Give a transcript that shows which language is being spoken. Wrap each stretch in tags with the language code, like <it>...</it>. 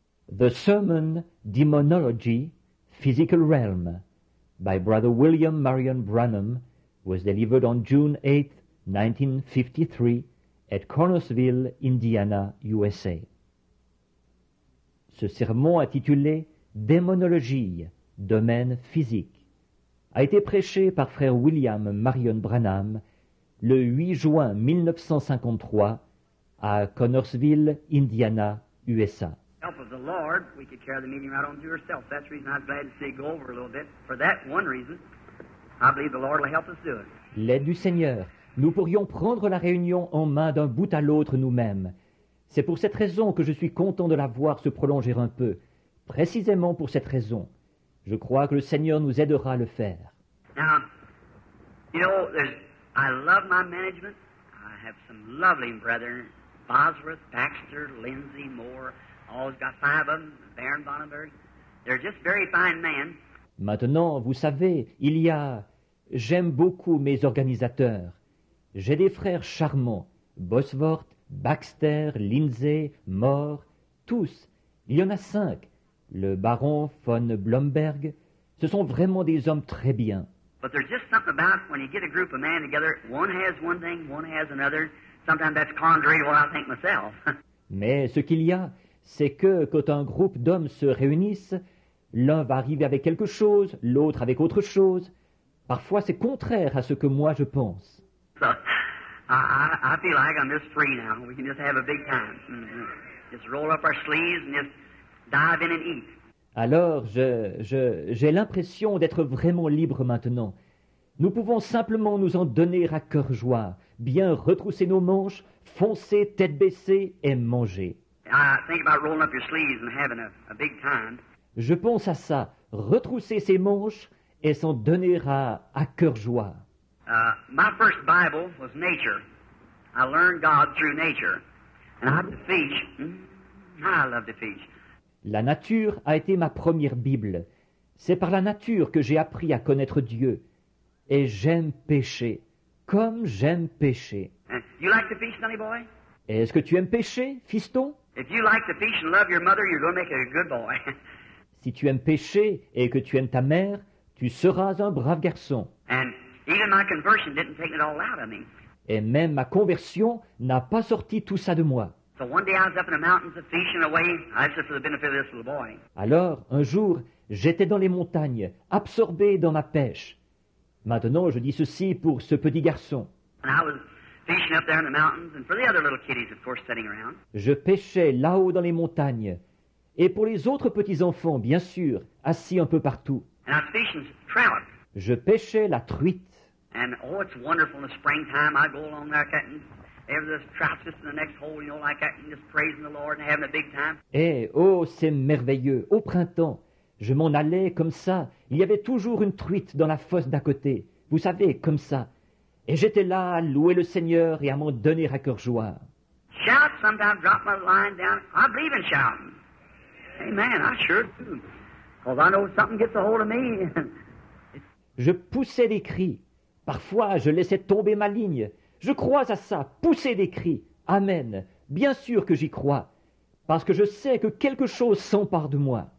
<en>The Sermon, Demonology, Physical Realm, by Brother William Marion Branham, was delivered on June 8, 1953, at Connorsville, Indiana, USA.</en> <fr>Ce sermon intitulé Démonologie, domaine physique, a été prêché par frère William Marion Branham le 8 juin 1953 à Connorsville, Indiana, USA.</fr> <en>Help of the Lord, we could carry the meeting right on to yourself. That's the reason I was glad to see you go over a little bit. For that one reason, I believe the Lord will help us do it.</en> <fr>L'aide du Seigneur, nous pourrions prendre la réunion en main d'un bout à l'autre nous-mêmes. C'est pour cette raison que je suis content de la voir se prolonger un peu. Précisément pour cette raison. Je crois que le Seigneur nous aidera à le faire.</fr> <en>Now, you know, I love my management. I have some lovely brethren, Bosworth, Baxter, Lindsay, Moore. Always got 5 of them, Baron Bonneberg. They're just very fine men.</en> <fr>Maintenant, vous savez, j'aime beaucoup mes organisateurs. J'ai des frères charmants, Bosworth, Baxter, Lindsay, Moore, tous. Il y en a 5. Le baron von Blomberg. Ce sont vraiment des hommes très bien.</fr> <en>But there's just something about when you get a group of men together, one has one thing, one has another. Sometimes that's contrary to what I think myself.</en> <fr>Mais ce qu'il y a, c'est que quand un groupe d'hommes se réunissent, l'un va arriver avec quelque chose, l'autre avec autre chose. Parfois, c'est contraire à ce que moi je pense.</fr> <en>So, I feel like I'm just free now. We can just have a big time. Just roll up our sleeves and just dive in and eat.</en> <fr>Alors, j'ai l'impression d'être vraiment libre maintenant. Nous pouvons simplement nous en donner à cœur joie, bien retrousser nos manches, foncer tête baissée et manger.</fr> <en>I think about rolling up your sleeves and having a big time.</en> <fr>Je pense à ça, retrousser ses manches et s'en donner à cœur joie.</fr> <en>My first Bible was nature. I learned God through nature. And I teach. I love to teach.</en> <fr>La nature a été ma première Bible. C'est par la nature que j'ai appris à connaître Dieu. Et j'aime pécher, comme j'aime pécher.</fr> <en>You like to fish, sonny boy?</en> <fr>Est-ce que tu aimes pécher, fiston?</fr> <en>If you like to fish and love your mother, you're going to make a good boy.</en> <fr>Si tu aimes pécher et que tu aimes ta mère, tu seras un brave garçon.</fr> <en>And even my conversion didn't take it all out of me.</en> <fr>Et même ma conversion n'a pas sorti tout ça de moi.</fr> <en>So one day I was up in the mountains fishing away. That's just for the benefit of this little boy.</en> <fr>Alors, un jour, j'étais dans les montagnes, absorbé dans ma pêche. Maintenant, je dis ceci pour ce petit garçon.</fr> <en>And I was fishing up there in the mountains, and for the other little kiddies, of course, sitting around.</en> <fr>Je pêchais là-haut dans les montagnes. Et pour les autres petits-enfants, bien sûr, assis un peu partout.</fr> <en>And I was fishing trout.</en> <fr>Je pêchais la truite.</fr> <en>And, oh, it's wonderful in the springtime. I go along there cutting. There's trout just in the next hole, you know, like that, and just praising the Lord and having a big time.</en> <fr>Et, oh, c'est merveilleux. Au printemps, je m'en allais comme ça. Il y avait toujours une truite dans la fosse d'à côté. Vous savez, comme ça. Et j'étais là à louer le Seigneur et à m'en donner à cœur joie.</fr> <en>Shout, sometimes drop my line down. I believe in shouting. Amen, I sure do. Because I know something gets a hold of me.</en> <fr>Je poussais des cris. Parfois, je laissais tomber ma ligne. Je crois à ça, pousser des cris. Amen. Bien sûr que j'y crois. Parce que je sais que quelque chose s'empare de moi.</fr>